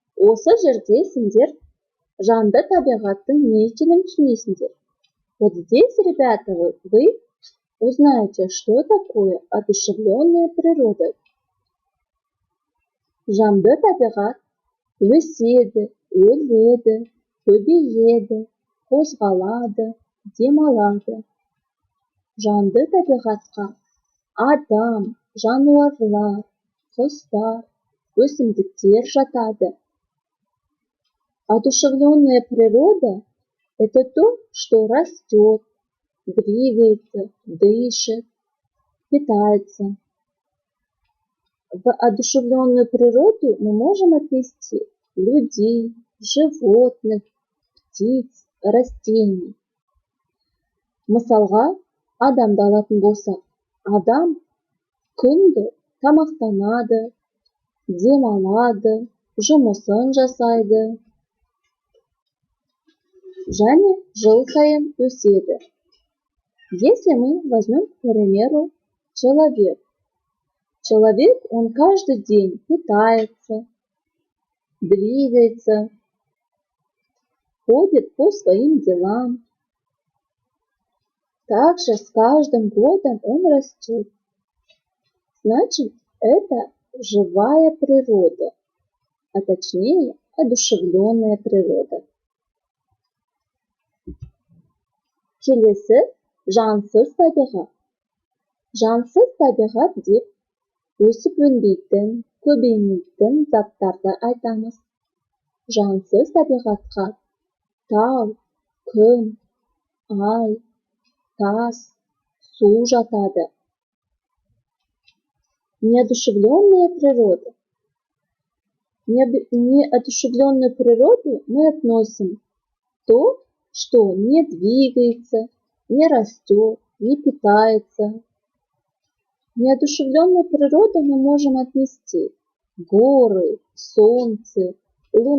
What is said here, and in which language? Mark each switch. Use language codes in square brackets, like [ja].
[kk] Осы жерде сендер жанды табиғаттың не екенін түсінесіңдер. [ru] Вот здесь, ребята, вы узнаете, что такое одушевленная природа. [kk] Жанды табиғат өседі, өледі, көбейеді, қозғалады, демалады. Жанды табиғатқа адам, жануарлар, құстар, өсімдіктер жатады. [ru] Одушевленная природа – это то, что растет, двигается, дышит, питается. В одушевленную природу мы можем отнести людей, животных, птиц, растений. [kk] Мысалға, адамды алатын болсақ, адам күнде тамақтанады, демалады, жұмысын жасайды, және жыл сайын өседі. [ru] Если мы возьмем, к примеру, человек. Человек, он каждый день питается, двигается, ходит по своим делам. Также с каждым годом он растет. Значит, это живая природа, а точнее одушевленная природа. [kk] Келесі жансыз табиғат. Жансыз табиғат деп өсіп өнбейтін, көбеймейтін заттарды айтамыз. Жансыз табиғатқа тау, күн, ай, тас, су жатады. [ru] Неодушевленная природа. Неодушевленную природу мы относим то, что не двигается, не растет, не питается. Неодушевленную природу мы можем отнести горы, солнце, луну.